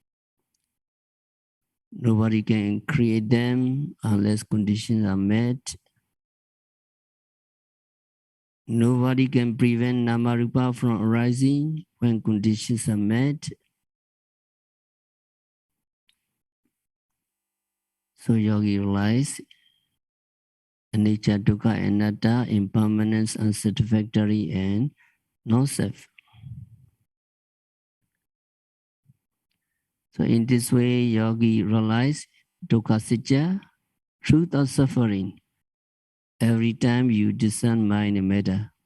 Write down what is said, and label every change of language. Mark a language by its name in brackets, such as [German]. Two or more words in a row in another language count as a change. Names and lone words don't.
[English] Nobody can create them unless conditions are met. Nobody can prevent Namarupa from arising when conditions are met. So yogi realized [Pali] anicca, dukkha, anatta, [English] impermanence, unsatisfactory, and non-self. So in this way, yogi realized [Pali] dukkha sitya, [English] truth of suffering, every time you discern mind and matter.